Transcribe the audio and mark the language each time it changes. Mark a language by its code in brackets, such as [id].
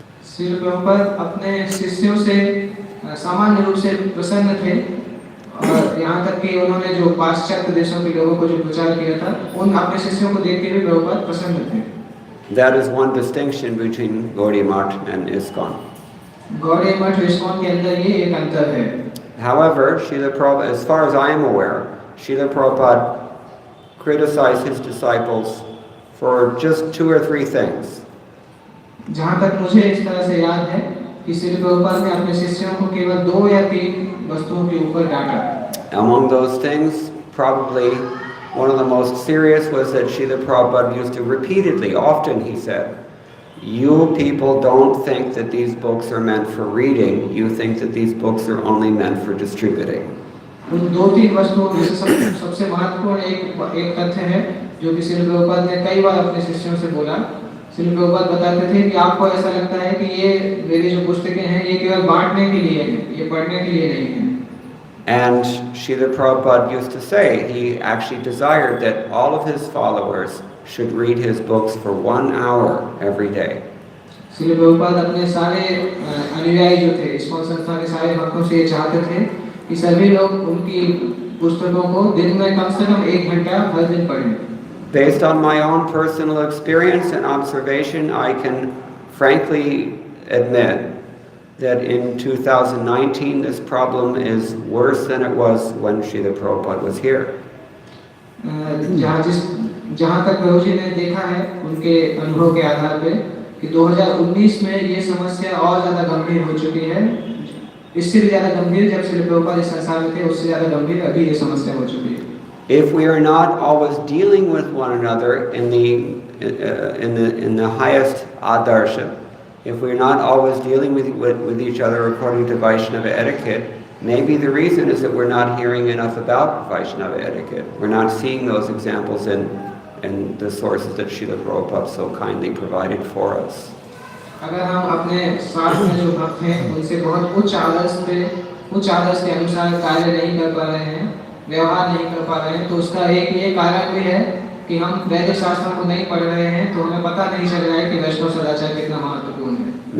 [hi] श्री प्रभुपाद अपने शिष्यों से सामान्य रूप से प्रसन्न थे और यहाँ तक कि उन्होंने जो पाश्चात्य देशों के लोगों को जो प्रचार किया था उन अपने शिष्यों को देख के भी प्रभुपाद प्रसन्न थे। [en] That is one distinction between Gaudiya Math and ISKCON. [hi] गौड़े मठ विस्कोन के अंदर ये एक अंतर है। [en] However, Srila Prabhupada, as far as I am aware, Srila Prabhupada criticized his disciples for just 2 or 3 things. [hi] जहाँ तक मुझे इस तरह से याद है कि श्री प्रभुपाद ने अपने शिष्यों को केवल 2 या 3 वस्तुओं के ऊपर डांटा। [en] Among those things, probably one of the most serious was that Srila Prabhupada used to repeatedly, often he said, "You people don't think that these books are meant for reading, you think that these books are only meant for distributing." [hi] उन 2-3 वस्तुओं में से सबसे महत्वपूर्ण एक तथ्य है जो कि श्री प्रभुपाद ने कई बार अपने शिष्यों से बोला। श्री प्रभुपाद बताते थे कि आपको ऐसा लगता है कि ये मेरी जो पुस्तकें हैं ये केवल बांटने के लिए हैं, ये पढ़ने के लिए नहीं है। [en] And Srila Prabhupada used to say he actually desired that all of his followers should read his books for 1 hour every day. [hi] Shri Prabhupada अपने सारे अनुयायी जो थे, इस्कॉन संस्था के सारे भक्तों से ये चाहते थे कि सभी लोग उनकी पुस्तकों को दिन में कम से कम 1 घंटा हर दिन पढ़ें। [en] Based on my own personal experience and observation, I can frankly admit that in 2019 this problem is worse than it was when Srila Prabhupada was here. [hi] जहाँ तक प्रभुजी ने देखा है उनके अनुभव के आधार पे कि 2019 में ये समस्या और ज़्यादा गंभीर हो चुकी है। इससे भी ज़्यादा गंभीर जब श्री प्रभुपाद इस संसार में थे, उससे ज़्यादा गंभीर अभी ये समस्या हो चुकी है। [en] If we are not always dealing with one another in the highest adarsha, if we're not always dealing with each other according to Vaishnava etiquette, maybe the reason is that we're not hearing enough about Vaishnava etiquette. We're not seeing those examples in the sources that Srila Prabhupada so kindly provided for us. [hi] अगर हम अपने साथ में जो भक्त हैं उनसे बहुत उच्च आदर्श के अनुसार कार्य नहीं कर पा रहे हैं, व्यवहार नहीं कर पा रहे हैं, तो उसका एक ये कारण भी है कि हम वैदिक शास्त्रों को नहीं पढ़ रहे हैं, तो हमें पता नहीं चल रहा है कि वैष्णव सदाचार कितना महत्वपूर्ण है।